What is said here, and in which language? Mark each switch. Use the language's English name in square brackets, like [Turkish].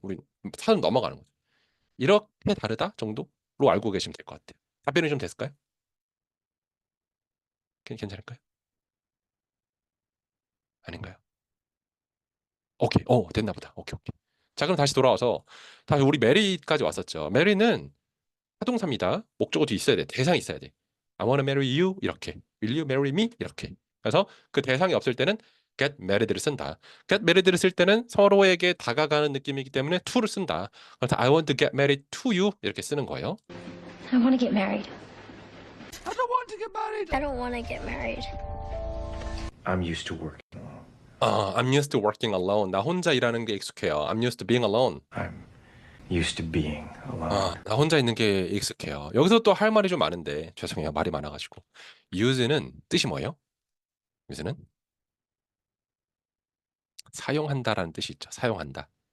[Korean] 우리 산을 넘어가는 거죠. 이렇게 다르다 정도로 알고 계시면 될 것 같아요. 답변이 좀 됐을까요? 괜찮을까요? 아닌가요? 오케이. 됐나 보다. 오케이. 자, 그럼 다시 돌아와서 다시 우리 메리까지 왔었죠. 메리는 타동사입니다. 목적어 뒤에 있어야 돼. 대상이 있어야 돼. [English] I wanna marry you 이렇게. Will you marry me 이렇게. [Korean] 그래서 그 대상이 없을 때는 get married를 쓴다. get married를 쓸 때는 서로에게 다가가는 느낌이기 때문에 to를 쓴다. [English] 그래서 I want to get married to you 이렇게 쓰는 거예요. I want to get married. I don't want to get married. I don't want to get married. I'm used to working. I'm used to working alone. [Korean] 나 혼자 일하는 게 익숙해요. [English] I'm used to being alone. I'm used to being alone. [Korean] 나 혼자 있는 게 익숙해요. 여기서 또 할 말이 좀 많은데 죄송해요. 말이 많아가지고. use는 뜻이 뭐예요? use는 사용한다라는 뜻이 있죠. 사용한다.